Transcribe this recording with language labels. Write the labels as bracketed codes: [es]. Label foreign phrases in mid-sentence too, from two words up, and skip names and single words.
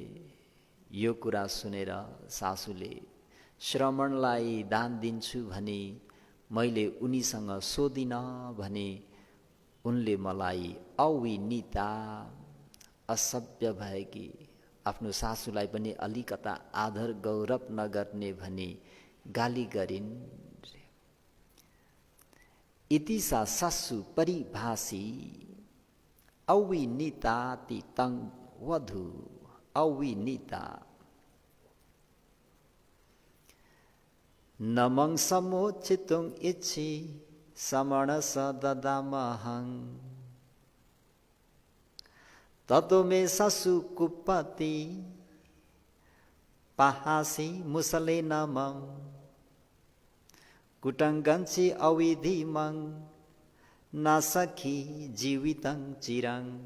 [ne] यो कुरा सुनेर सासूले श्रमणलाई दान दिन्छु भनी मैले उनीसँग सोधिन भने उनले मलाई अविनीता, असभ्य भएकी, आफ्नो सासूलाई पनि अलिकता आदर गौरव नगर्ने भनी गाली गरिन्। [pi] इति सा सासु परिभाषी अविनीताति तं वधु अविनीता। नमं समुचितुं इच्छि समणस ददामहं ततो मे सासु कुपति पहासी मुसले नमं कुटंगंसि अविधिमं न सखी जीवितं चिरं।